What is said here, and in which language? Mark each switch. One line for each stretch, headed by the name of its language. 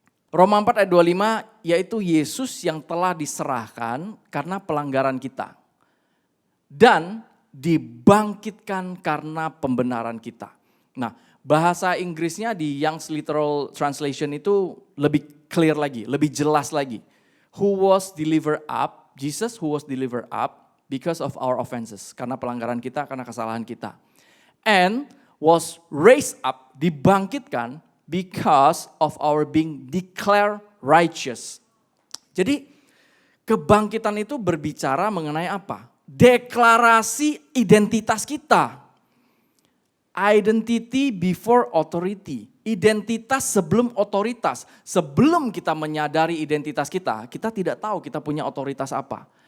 Indonesian: Roma 4 ayat 25, yaitu Yesus yang telah diserahkan karena pelanggaran kita. Dan dibangkitkan karena pembenaran kita. Nah, bahasa Inggrisnya di Young's Literal Translation itu lebih clear lagi, lebih jelas lagi.
English: Who was delivered up, Jesus who was delivered up because of our offenses.
Indonesian: Karena pelanggaran kita, karena kesalahan kita.
English: And was raised up, dibangkitkan because of our being declared righteous.
Indonesian: Jadi kebangkitan itu berbicara mengenai apa? Deklarasi identitas kita.
English: Identity before authority.
Indonesian: Identitas sebelum otoritas. Sebelum kita menyadari identitas kita tidak tahu kita punya otoritas apa.